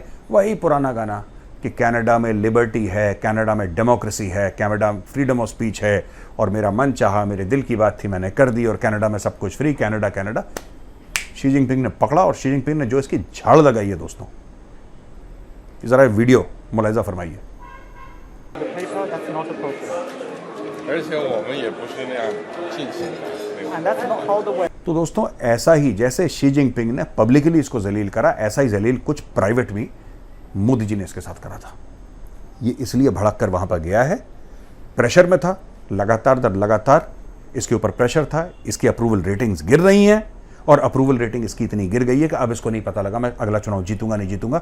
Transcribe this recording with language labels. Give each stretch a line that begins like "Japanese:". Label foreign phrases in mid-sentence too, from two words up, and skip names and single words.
Hindi: वही पुराना गाना कि कनाडा में लिबर्टी है, कनाडा में डेमोक्रेसी है, कनाडा में
English: freedom of speech
Hindi: है, और मेरा मन चाहा, मेरे दिल की बात थी, मैंने कर दी, और कनाडा में सब कुछ फ्री, कनाडा कनाडा। शी जिनपिंग ने पकड़ा, और शी जिनपिंग ने जो इसकी झाड़ लगाई है दोस्तों, जरा वीडियो मुलाहिजा फरमाइए।
Chinese: 而且我们也不是那样进行的。
English: And that's not how the way.
Hindi: तो दोस्तों ऐसा ही जैसे शी जिनपिंग ने पब्लिकली इसको जलील करा, ऐसा ही जलील कुछ प्राइवेट भी मोदी जी ने इसके साथ करा था। ये इसलिए भड़क कर वहां पर गया है, प्रेशर में था, लगातार दर लगातार इसके ऊपर प्रेशर था, इसकी
English: approval ratings
Hindi: गिर रही हैं, और
English: approval rating
Hindi: इसकी इतनी गिर गई है कि अब इसको नहीं पता लगा मैं अगला चुनाव जीतूंगा नहीं जीतूंगा।